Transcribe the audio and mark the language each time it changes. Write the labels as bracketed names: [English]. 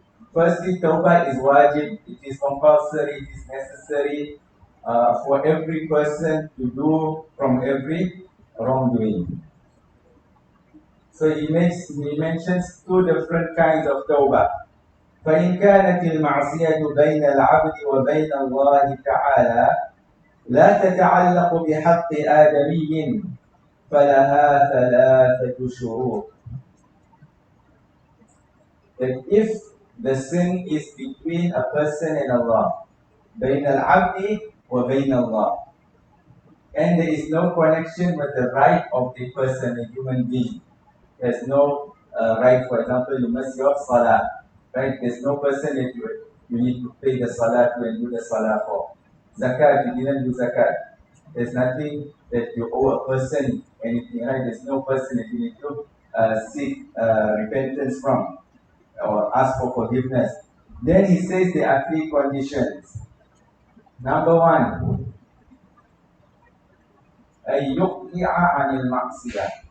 [English] Firstly, tawbah is wajib, it is compulsory, it is necessary for every person to do from every wrongdoing. So he mentions two different kinds of tawbah. [Arabic] فإن كانت المعصية بين العبد وبين الله تعالى لا تتعلق بحق آدمي فلها ثلاثة شروط. [English] That if the sin is between a person and Allah, [Arabic] بين العبد وبين الله, [English] and there is no connection with the right of the person, a human being. There's no right, for example, you must your salah, right? There's no person that you need to pay the salah to and do the salah for. Zakat, you didn't do zakat. There's nothing that you owe a person anything, right? There's no person that you need to seek repentance from or ask for forgiveness. Then he says there are three conditions. Number one, [Arabic] أن يقلع عن المعصية.